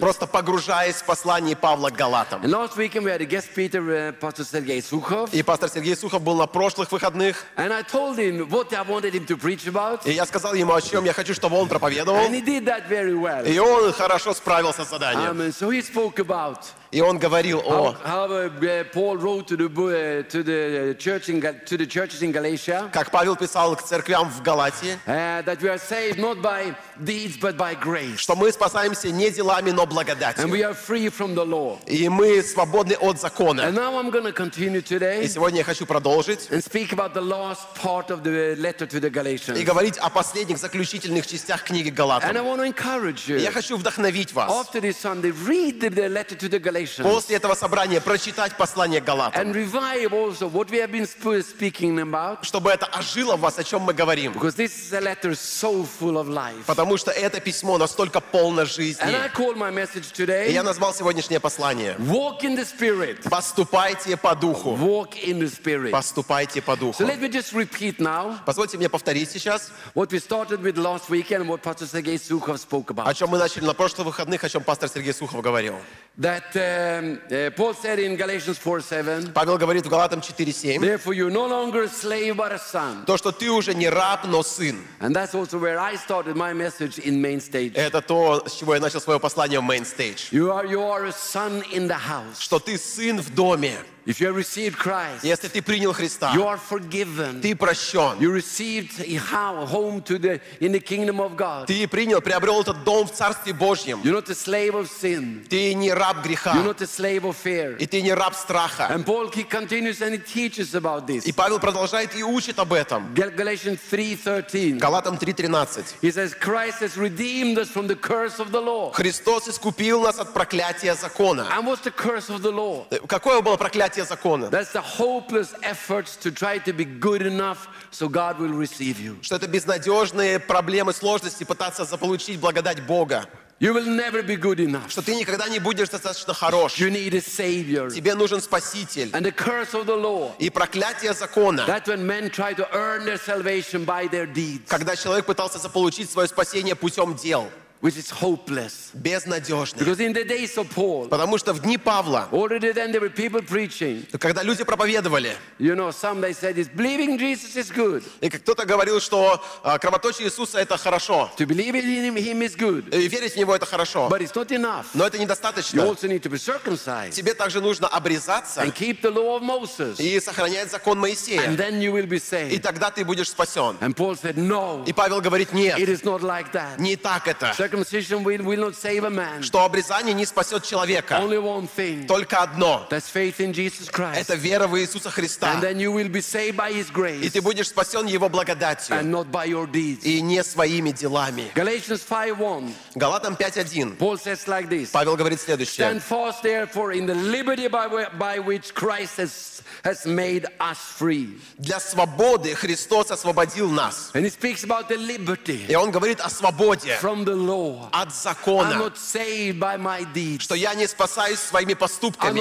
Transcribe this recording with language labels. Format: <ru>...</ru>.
<ru>Просто погружаясь в послание Павла к Галатам.</ru> <en>Last weekend we had a guest speaker, Pastor Сергей Сухов.</en> <ru>И пастор Сергей Сухов был на прошлых выходных.</ru> <en>And I told him what I wanted him to preach about.</en> <ru>И я сказал ему, о чем я хочу, чтобы он проповедовал.</ru> <en>And he did that very well.</en> <ru>И он хорошо справился с заданием.</ru> <en>Amen. So he spoke about.</en> <ru>И он говорил о.</ru> <en>Paul wrote to the churches in Galatia.</en> <ru>Как Павел писал к церквям в Галатии.</ru> <en>That we are saved not by deeds but by grace.</en> <ru>Что мы спасаемся не делами, но благодатью.</ru> <en>And we are free from the law.</en> <ru>И мы свободны от закона.</ru> <en>And now I'm going to continue today.</en> <ru>И сегодня я хочу продолжить.</ru> <en>And speak about the last part of the letter to the Galatians.</en> <ru>И говорить о последних заключительных частях книги Галатам.</ru> <en>And I want to encourage you.</en> <ru>Я хочу вдохновить вас.</ru> <en>After this Sunday, read the letter to the Galatians.</en> <ru>После этого собрания прочитать послание Галатам.</ru> <en>And revive also what we have been speaking about.</en> <ru>Чтобы это ожило в вас, о чем мы говорим.</ru> <en>Because this is a letter so full of life.</en> <ru>Потому что это письмо настолько полно жизни.</ru> <en>And I call my message today,</en> <ru>и я назвал сегодняшнее послание.</ru> <en>Walk in the Spirit.</en> <ru>Поступайте по духу.</ru> <en>Walk in the Spirit.</en> <ru>Поступайте по духу.</ru> <en>So let me just repeat now.</en> <ru>Позвольте мне повторить сейчас.</ru> <en>What we started with last weekend, what Pastor Сергей Сухов spoke about.</en> <ru>О чем мы начали на прошлых выходных, о чем пастор Сергей Сухов говорил.</ru> <en>That Paul said in Galatians 4:7.</en> <ru>Павел говорит в Галатам 4:7.</ru> <en>Therefore you're no longer a slave but a son.</en> <ru>То, что ты уже не раб, но сын.</ru> <en>And that's also where I started my message in main stage.</en> <ru>Это то, с чего я начал свое послание в</ru> <en>main stage. You are a son in the house.</en> <ru>Что ты сын в доме.</ru> <en>If you have received Christ,</en> <ru>если ты принял Христа,</ru> <en>you are forgiven.</en> <ru>Ты прощен.</ru> <en>You received home to the in the kingdom of God.</en> <ru>Ты принял, приобрел этот дом в Царстве Божьем.</ru> <en>You're not a slave of sin.</en> <ru>Ты не раб греха.</ru> <en>You're not a slave of fear.</en> <ru>И ты не раб страха.</ru> <en>And Paul continues and he teaches about this.</en> <ru>И Павел продолжает и учит об этом.</ru> <en>Galatians 3:13. He says Christ has redeemed us from the curse of the law.</en> <ru>Христос искупил нас от проклятия закона.</ru> <en>And what's the curse of the law?</en> <ru>Какое было проклятие?</ru> <en>That's the hopeless efforts to try to be good enough so God will receive you.</en> <ru>Что это безнадежные проблемы, сложности пытаться заполучить благодать Бога.</ru> <en>You will never be good enough.</en> <ru>Что ты никогда не будешь достаточно хорош.</ru> <en>You need a savior.</en> <ru>Тебе нужен спаситель.</ru> <en>And the curse of the law.</en> <ru>И проклятие закона.</ru> <en>That when men try to earn their salvation by their deeds.</en> <ru>Когда человек пытался заполучить свое спасение путем дел.</ru> <en>Which is hopeless.</en> <ru>Безнадежный.</ru> <en>Because in the days of Paul.</en> <ru>Потому что в дни Павла.</ru> <en>Already then there were people preaching.</en> <ru>Когда люди проповедовали.</ru> <en>You know, some they said is believing Jesus is good.</en> <ru>И кто-то говорил, что кровоточие Иисуса это хорошо.</ru> <en>To believe in him is good.</en> <ru>И верить в него это хорошо.</ru> <en>But it's not enough.</en> <ru>Но это недостаточно.</ru> <en>You also need to be circumcised.</en> <ru>Тебе также нужно обрезаться.</ru> <en>And keep the law of Moses.</en> <ru>И сохранять закон Моисея.</ru> <en>And then you will be saved.</en> <ru>И тогда ты будешь спасен.</ru> <en>And Paul said no.</en> <ru>И Павел говорит нет.</ru> <en>It is not like that.</en> <ru>Не так это.</ru> <en>Circumcision will not save a man.</en> <ru>Что обрезание не спасет человека.</ru> <en>Only one thing.</en> <ru>Только одно.</ru> <en>That's faith in Jesus Christ.</en> <ru>Это вера в Иисуса Христа.</ru> <en>And then you will be saved by His grace.</en> <ru>И ты будешь спасен Его благодатью.</ru> <en>And not by your deeds.</en> <ru>И не своими делами.</ru> <en>Galatians 5:1.</en> <ru>Галатам 5:1.</ru> <en>Paul says like this.</en> <ru>Павел говорит следующее.</ru> <en>Stand fast, therefore, in the liberty by which Christ has made us free.</en> <ru>Для свободы Христос освободил нас.</ru> <en>And he speaks about the liberty.</en> <ru>И он говорит о свободе.</ru> <en>From the</en> <ru>от закона,</ru> <en>I'm not saved by my deeds.</en> <ru>Что я не спасаюсь своими поступками.</ru>